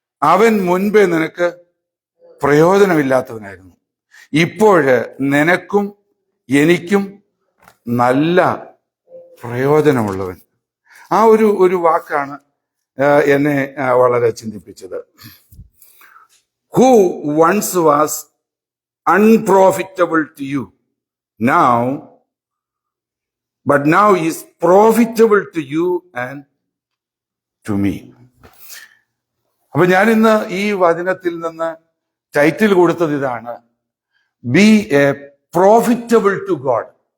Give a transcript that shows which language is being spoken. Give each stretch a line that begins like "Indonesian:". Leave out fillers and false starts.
Malayalam: അവൻ മുൻപേ നിനക്ക് പ്രയോജനമില്ലാത്തവനായിരുന്നു, ഇപ്പോഴ് നിനക്കും എനിക്കും നല്ല പ്രയോജനമുള്ളവൻ. ആ ഒരു വാക്കാണ് എന്നെ വളരെ ചിന്തിപ്പിച്ചത്.
English: Who once was unprofitable to you, but now is profitable to you and to me.
Malayalam: അപ്പൊ ഞാൻ ഇന്ന് ഈ വചനത്തിൽ നിന്ന് ടൈറ്റിൽ കൊടുത്തത് ഇതാണ്,
English: Be a profitable to God.